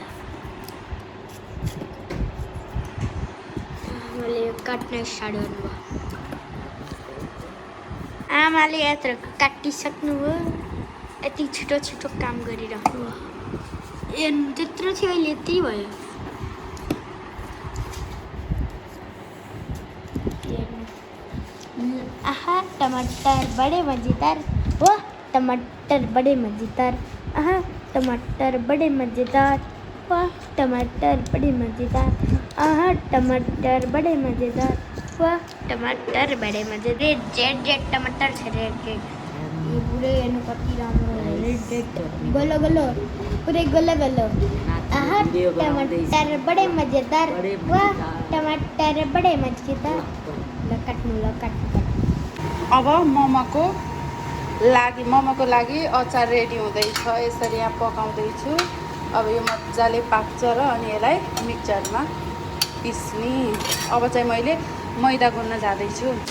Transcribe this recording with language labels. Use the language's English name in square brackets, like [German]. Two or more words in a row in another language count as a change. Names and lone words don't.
[Nepali] आमाले काट्न स्टार्ट गर्नुभयो। आमाले यत्र काटिसक्नुभयो। यति छिटो काम गरिराख्नु भयो। त्यत्रो थियो अहिले यति भयो। [Hindi] आहा टमाटर बड़े मजेदार। वाह टमाटर बड़े मजेदार। आहा टमाटर बड़े मजेदार। वाह टमाटर बड़े मजेदार। आहा टमाटर बड़े मजेदार। वाह टमाटर बड़े मजेदार। [Nepali] रेड टमाटर छ। रेड ये पुरै हेर्नु कति राम्रो। रेड गलो पुरै गलो। [Hindi] आहा टमाटर बड़े मजेदार। वाह टमाटर बड़े मजेदार। [Nepali] ल काट्नु। अब मोमोको लागि अचार रेडी हुँदैछ। यसरी यहाँ पकाउँदैछु। अब यो मजाले पाक्छ र अनि यसलाई मिक्सरमा पिस्ने। अब चाहिँ मैले मैदा गुन्न जाँदैछु।